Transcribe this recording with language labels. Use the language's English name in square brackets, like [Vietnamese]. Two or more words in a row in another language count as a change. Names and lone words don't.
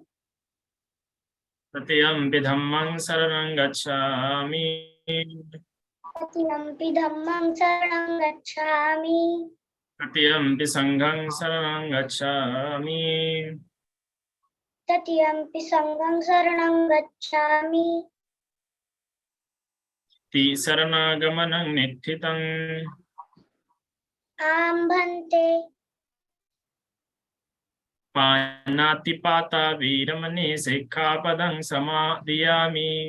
[Pali] तृतीयम्पि धम्मं शरणं गच्छामि। तृतीयम्पि धम्मं शरणं गच्छामि। तृतीयम्पि संघं शरणं गच्छामि। तृतीयम्पि संघं शरणं गच्छामि। शरणागमनं नित्थितम्। आं भन्ते। पाणातिपाता वीरमणि सिक्खापदं समादयामि।